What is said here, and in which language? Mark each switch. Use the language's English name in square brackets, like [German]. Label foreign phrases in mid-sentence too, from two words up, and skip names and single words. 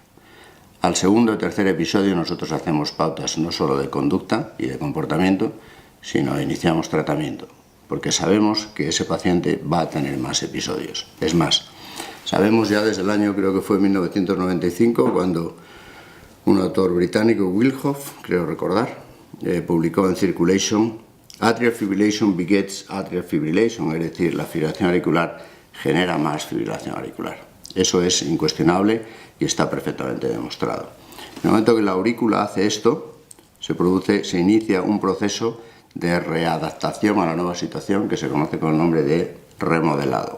[Spanish] Al segundo o tercer episodio nosotros hacemos pautas no solo de conducta y de comportamiento, sino iniciamos tratamiento, porque sabemos que ese paciente va a tener más episodios. Es más, sabemos ya desde el año, creo que fue 1995, cuando un autor británico, Wilhoff, creo recordar, publicó en Circulation: [English] Atrial fibrillation begets atrial fibrillation, [Spanish] es decir, la fibrilación auricular genera más fibrilación auricular. Eso es incuestionable y está perfectamente demostrado. En el momento que la aurícula hace esto, se inicia un proceso de readaptación a la nueva situación que se conoce con el nombre de remodelado.